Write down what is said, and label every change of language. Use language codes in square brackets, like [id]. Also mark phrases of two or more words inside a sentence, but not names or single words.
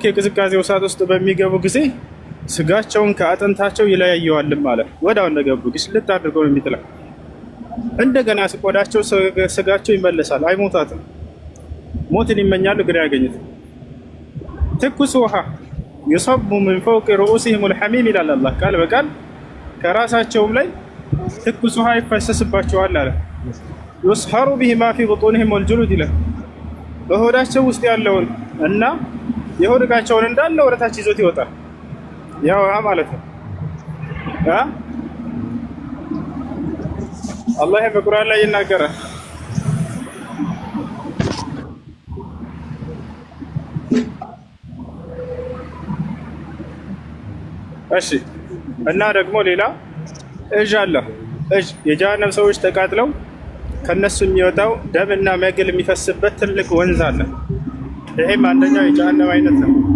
[am] የቅዝቃዜው እሳት ውስጥ በሚገቡ ጊዜ ስጋቸውን ከአጥንታቸው ይለያየዋል ማለት ወዳው እንደገቡ ግስልት አድርገው የሚጥላ እንደገና ቆዳቸው ስጋቸው ይመለሳል፣ አይሞታትም። ሞትን ይመኛሉ ግን አያገኙትም። ትኩስ ውሃ [ar] يصب من فوق رؤوسهم الحميم [am] ይላል አላህ ቃል በቃል ከራሳቸውም ላይ ትኩስ ውሃ ይፈሰስባቸዋል አለ። [ar] يصهر به ما في بطونهم والجلود [am] ይላል በሆዳቸው ውስጥ ያለውን እና የሆድ ዕቃቸውን እንዳለ ወደታች ይዞት ይወጣል። ያው ማለት ነው። አላህ በቁርአን ላይ ይናገራል። እሺ እና ደግሞ ሌላ እጅ አለ። እጅ የጀሃነም ሰዎች ተቃጥለው ከነሱ የሚወጣው ደምና መግል የሚፈስበት ትልቅ ወንዝ አለ። ይሄም አንደኛው የጀሃነም አይነት ነው።